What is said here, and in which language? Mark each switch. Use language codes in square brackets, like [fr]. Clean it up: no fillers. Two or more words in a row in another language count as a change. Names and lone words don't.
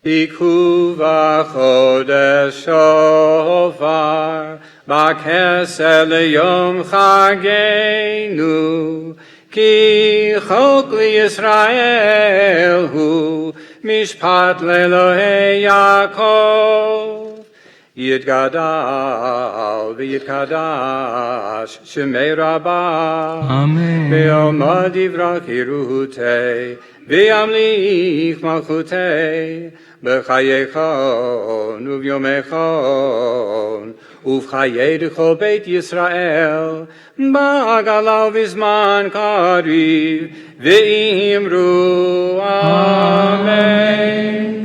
[he] תקעו בחדש שופר, בכסה ליום חגנו, כי חק לישראל הוא, משפט לאלהי יעקב. [arc] יתגדל ויתקדש שמה רבא. Amen. די ברא כרעותה, וימליך מלכותה, בחייכון וביומיכון, ובחיי דכל בית ישראל, בעגלא ובזמן קריב, ואמרו אמן.